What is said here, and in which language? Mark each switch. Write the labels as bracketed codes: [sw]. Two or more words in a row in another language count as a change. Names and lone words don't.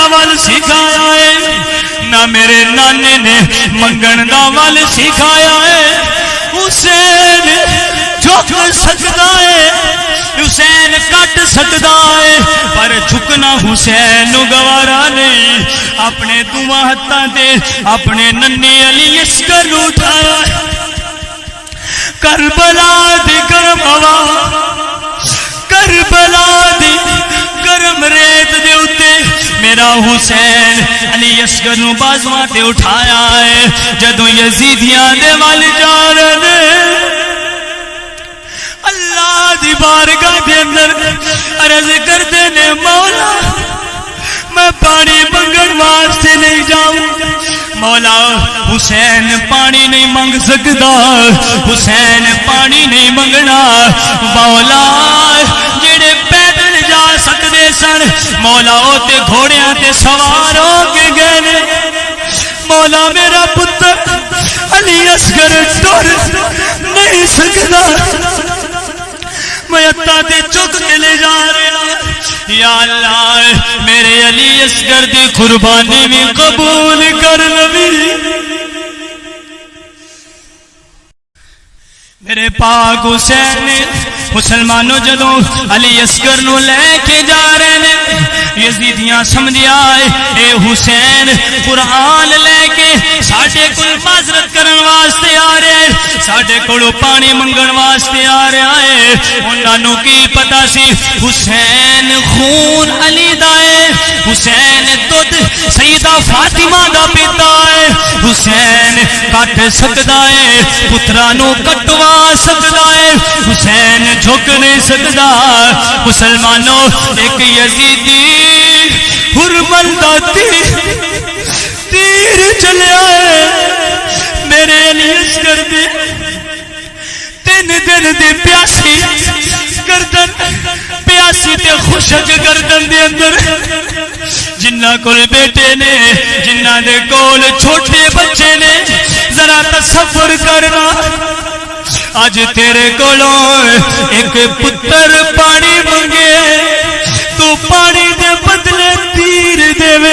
[pa] ول سکھایا ہے نہ میرے نانے نے منگن دا ول سکھایا ہے حسین جھک سکتا ہے حسین کٹ سکتا ہے پر جھکنا حسین نو گوارا نہیں اپنے دواں ہتھاں تے اپنے ننے علی اصغر نو اٹھایا کربلا دی گرم ہوا کربلا دی گرم ریت دے اتے میرا حسین علی اصغر نو بازواں تے اٹھایا ہے جدو یزیدیاں دے وال جا رہے اللہ دی بارگاہ دے اندر عرض کردے نے مولا میں پانی منگن واسطے نہیں جاؤں مولا حسین پانی نہیں منگ سکتا حسین پانی نہیں منگنا مولا جڑے پیدل جا سکتے سن مولا او تے گھوڑیاں تے سوار ہو کے گئے مولا میرا پتر علی اصغر ٹر نہیں سکتا میں اتا تے چک کے لے جا رہا یا اللہ میرے علی اصغر دی قربانی بھی قبول کر نبی میرے پاک حسین نے مسلمانوں جدوں علی اصغر نو لے کے جا رہے نے یزیدیاں سمجھیا اے حسین قرآن لے کے ساڈے کول معذرت کرن واسطے آ رہا ہے ساڈے کولوں پانی منگن واسطے آ رہا ہے انہاں نو کی پتہ سی حسین خون علی دا ہے حسین دودھ سیدہ فاطمہ دا پیتا ہے حسین کٹ سکدا ہے پتراں نو کٹوا سکدا ہے حسین جھک نہیں سکتا مسلمانوں ایک یزیدی ہرمل دا تیر چلیا ہے میرے علی اصغر دے 3 دن دی پیاسی گردن پیاسی تے خشک گردن دے اندر جنہ کول بیٹے نے جنہ دے کول چھوٹے بچے نے ذرا تصور کرنا آج تیرے کولوں ایک پتر پانی منگے تو پانی دے بدلے تیر دے